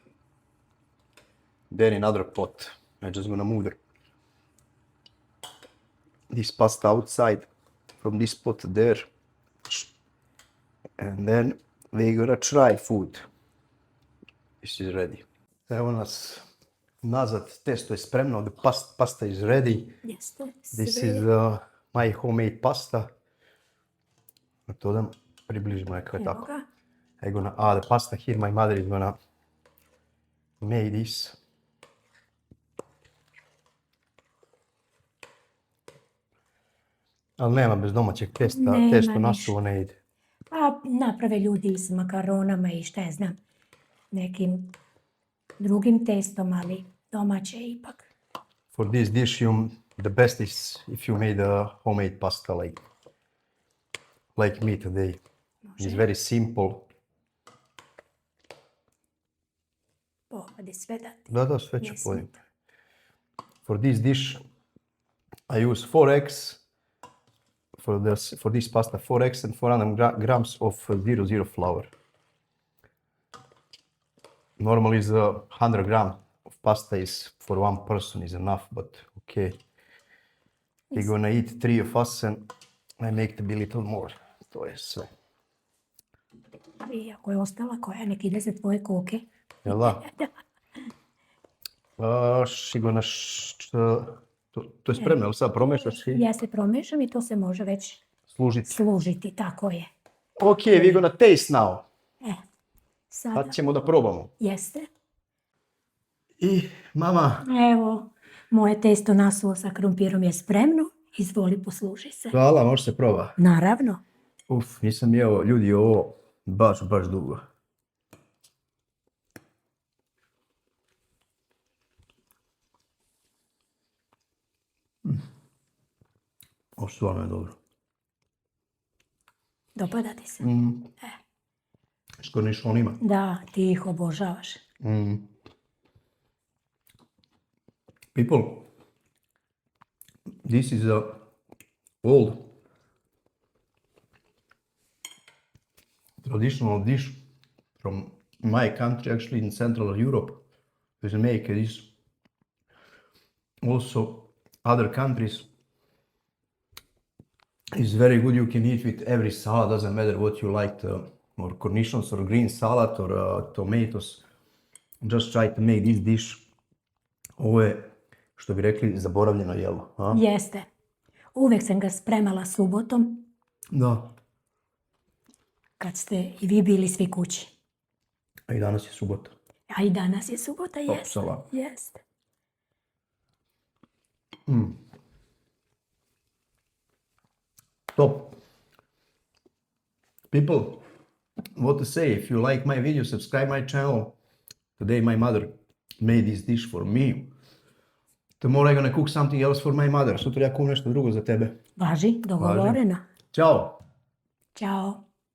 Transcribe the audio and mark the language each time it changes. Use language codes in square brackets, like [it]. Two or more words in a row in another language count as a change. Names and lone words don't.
[en] Then another pot. I'm just gonna move this pasta outside from this pot there. And then we're gonna try food. This is ready. [bs] Evo nas nazad, testo je spremno, [en] the pasta is ready. [bs] Jeste. [en] This [bs] sve. [en] is my homemade pasta. [bs] To da približimo nekako Evo tako. ga. [en] I'm gonna add the pasta here. My mother is gonna make this. [bs] Ali nema bez domaćeg testa, Nema testo ništa. nasuvo ne ide. Pa naprave ljudi s makaronama i šta ja znam, nekim drugim testom, ali domaće je ipak. [en] For this dish, the best is if you made a homemade pasta like me today. It's very simple. [bs] Povadi sve dati. Da, sve ću Ne pojeti. smeta. [en] For this dish, I use 4 eggs. For this pasta, 4 eggs and 400 grams of 00 flour. Normally, 100 grams of pasta is for one person is enough, but okay. We're gonna eat 3 of us and I make to be little more. [bs] To je sve. I ako je ostala koja, nek ide za tvoje koke. Jel da? To je spremno, jel sad promešaš i Ja se promešam i to se može već služiti. služiti, tako je. [en] Ok, we're gonna taste now. [bs] Sada Sad ćemo da probamo. jeste. I mama, Evo, moje testo nasuvo sa krompirom je spremno. Izvoli, posluži se. hvala, može se proba. Naravno. Nisam jeo ljudi ovo baš dugo. Ovo stvarno je dobro. Dopada ti se? Skoro ništa on ima. Da, ti ih obožavaš. [en] People, this is a old traditional dish from my country, actually in Central Europe. They make this. Also, other countries is very good. You can eat with every salad. Doesn't matter what you like, or cornichons, or green salad, or tomatoes. Just try to make this dish. [bs] Ovo je, što bi rekli, zaboravljeno jelo. A? Jeste. Uvijek sam ga spremala subotom, Da. kad ste i vi bili svi kući. A i danas je subota. A i danas je subota, jeste. Opsala. Jeste. Top. [en] People, what to say? If you like my video, subscribe my channel. Today my mother made this dish for me. Tomorrow I'm gonna cook something else for my mother. [bs] Sutra ja kuvam nešto drugo za tebe. Važi, dogovoreno. Ćao! Ćao.